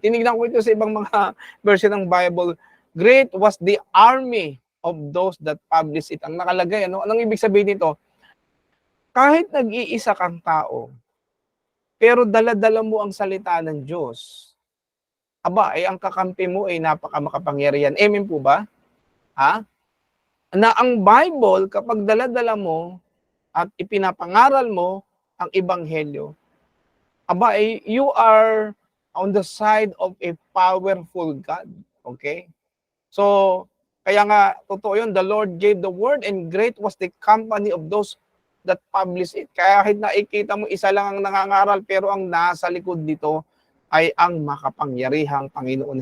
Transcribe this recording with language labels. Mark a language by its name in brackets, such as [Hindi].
[Filipino] Tinignan ko ito sa ibang mga version ng Bible, [English] great was the army of those that publish it. [Filipino] Ang nakalagay, anong ibig sabihin nito? Kahit nag-iisa kang tao, pero dala-dala mo ang salita ng Diyos, ang kakampi mo ay napakamakapangyarihan. Amen po ba? Na ang Bible, kapag dala-dala mo at ipinapangaral mo ang Ebanghelyo, [English] you are on the side of a powerful God. [Filipino] Okay? [English] So, [Filipino] kaya nga, totoo yun, [English] the Lord gave the word and great was the company of those that publish it. [Filipino] Kaya kahit nakikita mo isa lang ang nangangaral, pero ang nasa likod nito ay ang makapangyarihang Panginoon.